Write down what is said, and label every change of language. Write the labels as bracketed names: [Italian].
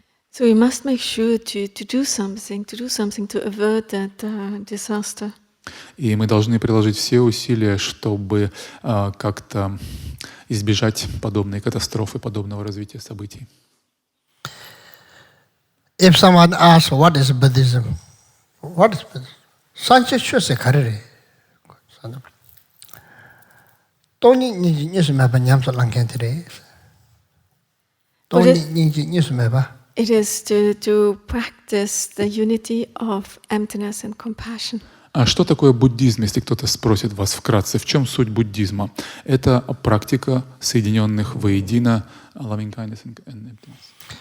[English] So we must make sure to do something to avert that disaster. [Russian] И мы должны приложить все усилия, чтобы как-то избежать подобной катастрофы, подобного развития событий. [English] If someone asks, what is Buddhism? What is Buddhism? Sanche chose karere. Toni ni sumeba nyamso langkentere. Toni ni sumeba. It is to practice the unity of emptiness and compassion. [Russian] А что такое буддизм, если кто-то спросит вас вкратце? В чем суть буддизма? Это практика соединенных воедино [English] loving kindness and emptiness.